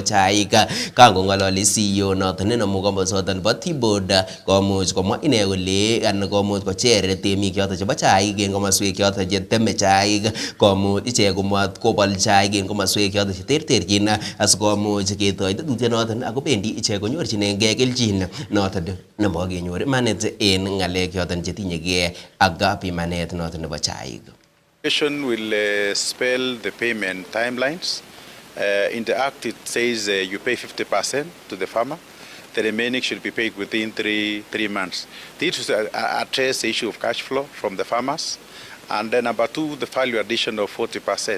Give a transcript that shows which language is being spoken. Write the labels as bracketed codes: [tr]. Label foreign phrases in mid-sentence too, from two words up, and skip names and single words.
[kln] chaik kangong'ololi CEO noton nenomu komosoton nebo T-board komuch komwa ine kole anan komuch kocher temik choton chebo chaik en komoswek choton cheteme chaik komuch ichek komat kobal chaik en komoswek choton cheterterchin asikomuch ketoi tetutiet noton akobendi ichek konyorchinengei kelchin noton nebo kenyor imanit en ng'alek choton chetinyegei ak pimanet noton nebo chaik. [en] Will spell the payment timelines. In the Act, it says you pay 50% to the farmer. The remaining should be paid within three months. This is address the issue of cash flow from the farmers. And then number 2, the value addition of 40%.